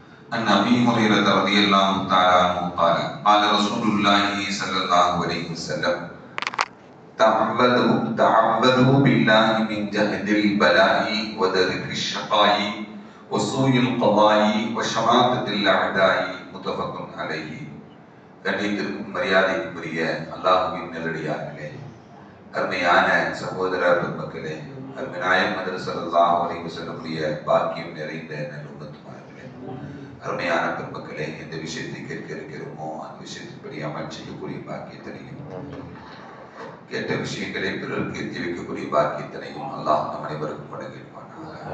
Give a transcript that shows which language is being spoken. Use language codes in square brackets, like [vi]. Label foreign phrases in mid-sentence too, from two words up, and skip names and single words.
[ar] عن أبي هريرة رضي الله تعالى عنه قال قال رسول الله صلى الله عليه وسلم تعوذوا بالله من جهد البلاء ودرك الشقاء وسوء القضاء وشماتة الأعداء متفق عليه. [ta] கண்ணியத்திற்கும் மரியாதைக்குரிய அல்லாஹ்வின் நல்லடியார்களே, அருமையான சகோதர பெருமக்களே, அருமை நாயகம் [ar] صلى الله عليه وسلم [ta] பாக்கியம் நிறைந்த நல்லும்மத்துமார்களே, அருமையான பெருமக்களே, எந்த விஷயத்தை கேட்க இருக்கிறோமோ அந்த விஷயத்தின்படி அமல் செய்யக்கூடிய பாக்கியத்தனையும், கேட்ட விஷயங்களை பிறருக்கு எத்தி வைக்கக்கூடிய பாக்கியத்தனையும் அல்லாஹ் நம் அனைவருக்கும் வழங்கியிருப்பானாக.